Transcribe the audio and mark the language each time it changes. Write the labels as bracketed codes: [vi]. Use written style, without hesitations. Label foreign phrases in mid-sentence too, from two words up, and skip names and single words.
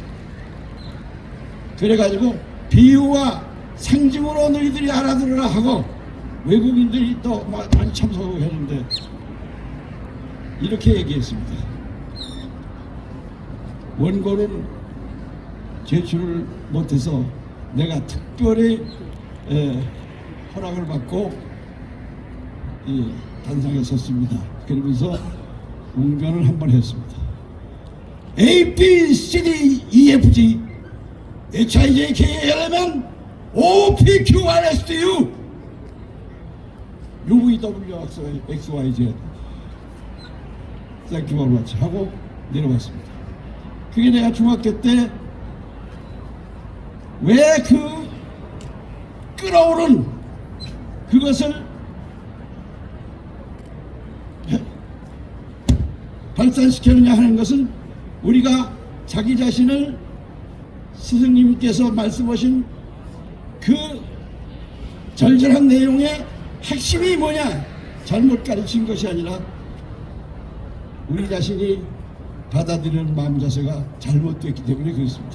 [ko] 그래가지고 비유와 상징으로 너희들이 알아들으라 하고, 외국인들이 또 많이 참석하고 했는데 이렇게 얘기했습니다. 원고는 제출을 못해서 내가 특별히 허락을 받고 이 단상에 섰습니다. 그러면서 웅변을 한 번 했습니다. A, B, C, D, E, F, G, H, I, J, K, L, M, N, O, P, Q, R, S, T, U, U, V, W, X, Y, Z. 땡큐 바로 같이 하고 내려왔습니다. 그게 내가 중학교 때 왜 그 끓어오른 그것을 발산시켰느냐 하는 것은 우리가 자기 자신을 스승님께서 말씀하신 그 절절한 내용의 핵심이 뭐냐 잘못 가르친 것이 아니라 우리 자신이 받아들이는 마음 자세가 잘못됐기 때문에 그렇습니다.